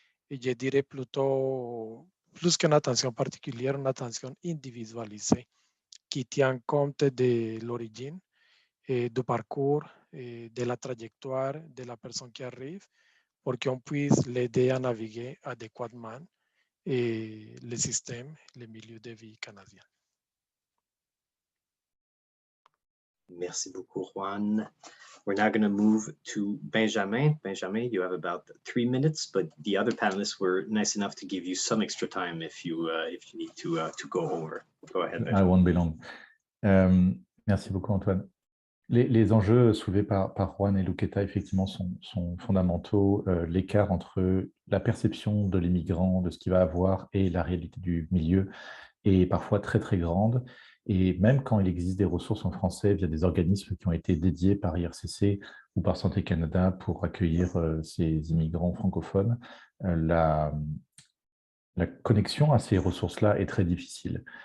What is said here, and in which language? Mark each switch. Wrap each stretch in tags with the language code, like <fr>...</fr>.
<fr>Et je dirais plutôt, plus qu'une attention particulière, une attention individualisée qui tient compte de l'origine, du parcours, de la trajectoire de la personne qui arrive, pour qu'on puisse l'aider à naviguer adéquatement le système, le milieu de vie canadien. Merci beaucoup, Juan.</fr> <en>We're now going to move to Benjamin. Benjamin, you have about 3 minutes, but the other panelists were nice enough to give you some extra time if you need to go over. Go ahead, Benjamin. I won't be long.</en> <fr>Merci beaucoup,</fr> <en>Antoine.</en> <fr>Les enjeux soulevés par Juan et Luqueta, effectivement, sont fondamentaux. L'écart entre la perception de l'immigrant, de ce qu'il va avoir, et la réalité du milieu est parfois très, très grande. Et même quand il existe des ressources en français via des organismes qui ont été dédiés par IRCC ou par Santé Canada pour accueillir ces immigrants francophones, la connexion à ces ressources-là est très difficile.</fr>